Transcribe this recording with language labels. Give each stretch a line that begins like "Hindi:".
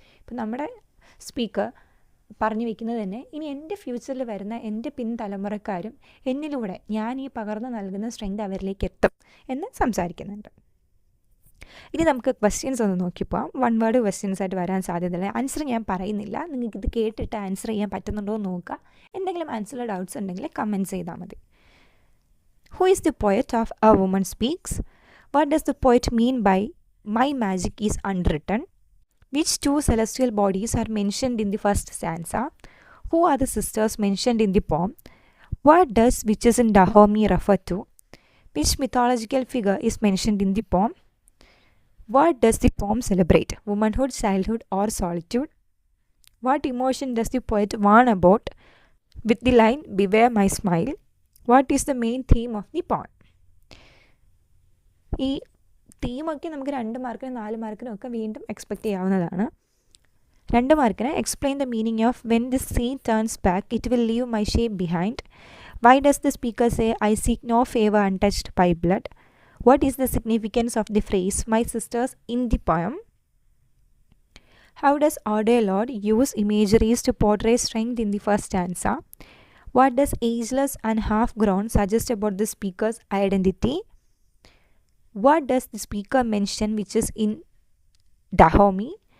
Malayalam: ഇപ്പം നമ്മുടെ സ്പീക്കർ പറഞ്ഞു വയ്ക്കുന്നത് തന്നെ ഇനി എൻ്റെ ഫ്യൂച്ചറിൽ വരുന്ന എൻ്റെ പിൻതലമുറക്കാരും എന്നിലൂടെ ഞാൻ ഈ പകർന്നു നൽകുന്ന സ്ട്രെങ്ത് അവരിലേക്ക് എത്തും എന്ന് സംസാരിക്കുന്നുണ്ട്. ഇനി നമുക്ക് ക്വസ്റ്റ്യൻസ് ഒന്ന് നോക്കിപ്പോവാം. 1 വേർഡ് ക്വസ്റ്റ്യൻസ് ആയിട്ട് വരാൻ സാധ്യതയില്ല. ആൻസർ ഞാൻ പറയുന്നില്ല, നിങ്ങൾക്കിത് കേട്ടിട്ട് ആൻസർ ചെയ്യാൻ പറ്റുന്നുണ്ടോ എന്ന് നോക്കുക. എന്തെങ്കിലും ആൻസറിൽ ഡൗട്ട്സ് ഉണ്ടെങ്കിൽ കമൻറ്റ്സ് ചെയ്താൽ മതി.
English: Who is the poet of A Woman Speaks? What does the poet mean by My magic is unwritten? Which 2 celestial bodies are mentioned in the first stanza? Who are the sisters mentioned in the poem? What does witches in Dahomey refer to? Which mythological figure is mentioned in the poem? What does the poem celebrate? Womanhood, childhood, or solitude? What emotion does the poet warn about with the line, Beware my smile? What is the main theme of the poem?
Malayalam: ഈ തീമൊക്കെ നമുക്ക് 2 മാർക്കിനും 4 മാർക്കിനും ഒക്കെ വീണ്ടും expect ചെയ്യാവുന്നതാണ്.
English: 2 മാർക്കിന് explain the meaning of when the sea turns back it will leave my shape behind. Why does the speaker say I seek no favour untouched by blood? What is the significance of the phrase my sisters in the poem? How does Audre Lorde use imageries to portray strength in the first stanza? What does ageless and half-grown suggest about the speaker's identity? What does the speaker mention which is in Dahomey?